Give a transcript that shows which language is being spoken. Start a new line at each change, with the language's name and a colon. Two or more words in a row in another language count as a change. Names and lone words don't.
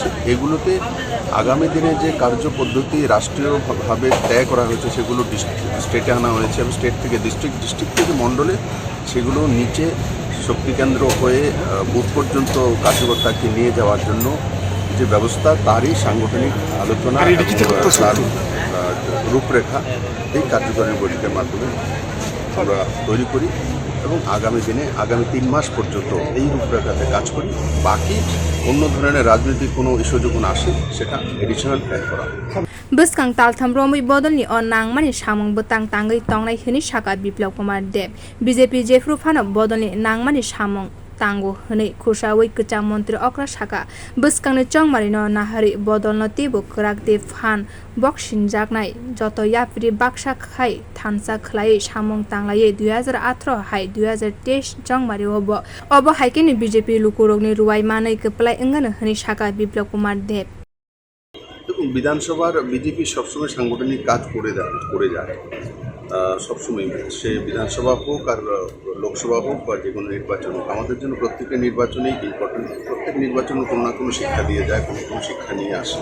Bangla: এগুলোতে আগামী দিনে যে কার্যপদ্ধতি রাষ্ট্রীয়ভাবে তয় করা হয়েছে সেগুলো স্টেটে আনা হয়েছে এবং স্টেট থেকে ডিস্ট্রিক্ট থেকে মণ্ডলে সেগুলো নিচে শক্তি কেন্দ্র হয়ে বুথ পর্যন্ত কার্যকর্তাকে নিয়ে যাওয়ার জন্য যে ব্যবস্থা তারই সাংগঠনিক আলোচনা তার রূপরেখা এই কার্যকারিণী বৈঠকের মাধ্যমে আমরা তৈরি করি এবং আগামী দিনে আগামী 3 মাস পর্যন্ত এই রূপরেখাতে কাজ করি। বাকি অন্য ধরনের রাজনৈতিক কোনো ইস্যু যখন আসে সেটা
English: additional plan
Bangla: করা
Kok Borok: Buskang taltham romui bodolni o nangmani samung butang tangai tongnai hini sakha Biplab Kumar Deb BJP jefru phano bodolni nangmani samung tango hni khusawui kwcham montri okra sakha buskangni chongbari no nahari bodolno tebo kwrak de phan boxing jaknai joto yapri baksa khai thansa khlai samung tanglai 2018 hai 2023 chongbari obo haikini BJP lukurogni ruai mannai kplai engano hni sakha Biplab Kumar Deb
Bangla: বিধানসভার বিজেপি সবসময় সাংগঠনিক কাজ করে যায় সবসময় সে বিধানসভা হোক আর লোকসভা হোক বা যে কোনো নির্বাচন হোক আমাদের জন্য প্রত্যেকটা নির্বাচনেই ইম্পর্টেন্ট। প্রত্যেক নির্বাচনে কোনো না কোনো শিক্ষা দিয়ে যায়, কোনো শিক্ষা নিয়ে আসে।